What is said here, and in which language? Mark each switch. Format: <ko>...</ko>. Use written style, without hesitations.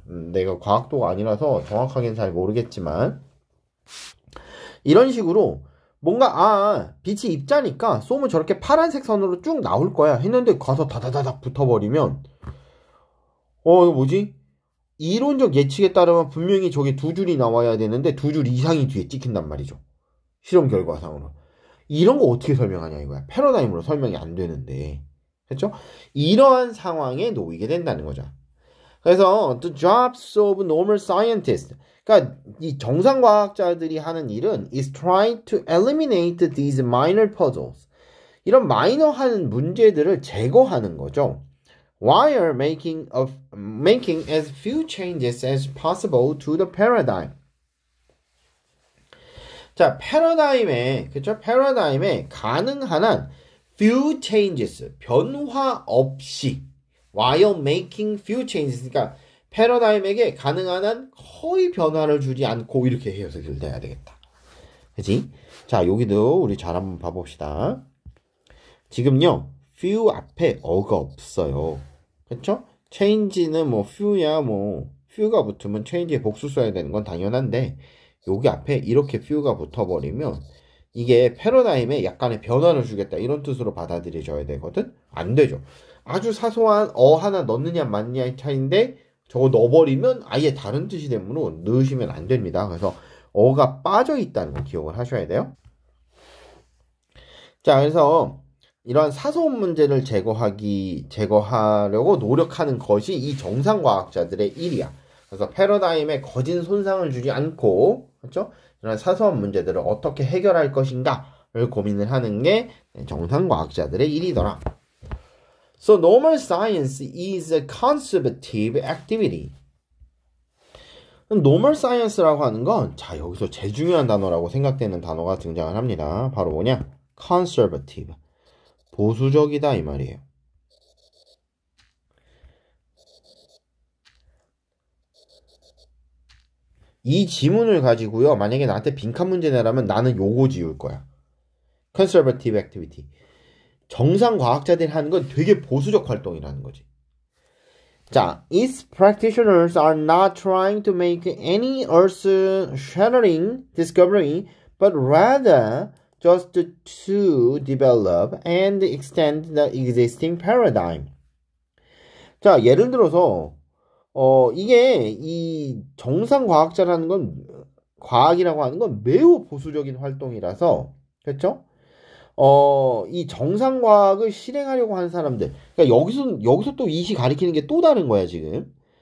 <ko>내가 과학도가 아니라서 정확하게는 잘 모르겠지만 이런 식으로 뭔가 빛이 입자니까 쏘면 저렇게 파란색 선으로 쭉 나올 거야 했는데 가서 다다다닥 붙어버리면 이거 뭐지? 이론적 예측에 따르면 분명히 저게 두 줄이 나와야 되는데 두 줄 이상이 뒤에 찍힌단 말이죠. 실험 결과상으로. 이런 거 어떻게 설명하냐 이거야. 패러다임으로 설명이 안 되는데. 그렇죠? 이러한 상황에 놓이게 된다는 거죠. 그래서</ko> <en>the jobs of normal scientists.</en> <ko>그러니까 이 정상 과학자들이 하는 일은</ko> <en>is trying to eliminate these minor puzzles.</en> <ko>이런 마이너한 문제들을 제거하는 거죠.</ko> <en>While making as few changes as possible to the paradigm.</en> <ko>자, 그쵸? 패러다임에 가능한 한</ko> <en>few changes,</en> <ko>변화 없이</ko> <en>while making few changes.</en> <ko>그러니까 패러다임에게 가능한 한 거의 변화를 주지 않고 이렇게 해석을 돼야 되겠다. 그치? 자, 여기도 우리 잘 한번 봐봅시다. 지금요, few 앞에 어가 없어요. 그쵸? change는 뭐 few야 few가 붙으면 change에 복수 써야 되는 건 당연한데 여기 앞에 이렇게 few가 붙어버리면 이게 패러다임에 약간의 변화를 주겠다 이런 뜻으로 받아들여져야 되거든? 안 되죠. 아주 사소한 하나 넣느냐 맞느냐의 차이인데 저거 넣어버리면 아예 다른 뜻이 되므로 넣으시면 안 됩니다. 그래서 어가 빠져 있다는 거 기억을 하셔야 돼요. 자, 그래서 이러한 사소한 문제를 제거하려고 노력하는 것이 이 정상과학자들의 일이야. 그래서 패러다임에 거진 손상을 주지 않고, 그렇죠? 이런 사소한 문제들을 어떻게 해결할 것인가를 고민을 하는 게 정상과학자들의 일이더라.</ko> <en>So normal science is a conservative activity.</en> <ko>normal science라고 하는 건, 자, 여기서 제일 중요한 단어라고 생각되는 단어가 등장을 합니다. 바로 뭐냐? conservative. 보수적이다 이 말이에요. 이 지문을 가지고요. 만약에 나한테 빈칸 문제 내라면 나는 요거 지울 거야.</ko> <en>conservative activity.</en> <ko>정상 과학자들이 하는 건 되게 보수적 활동이라는 거지.</ko> <en>자, its practitioners are not trying to make any earth-shattering discovery, but rather just to develop and extend the existing paradigm.</en> <ko>자, 예를 들어서 이게 이 정상 과학자라는 건 과학이라고 하는 건 매우 보수적인 활동이라서 그렇죠? 이 정상 과학을 실행하려고 하는 사람들. 그러니까 여기서 또 이시 가리키는 게 또 다른 거야, 지금.</ko>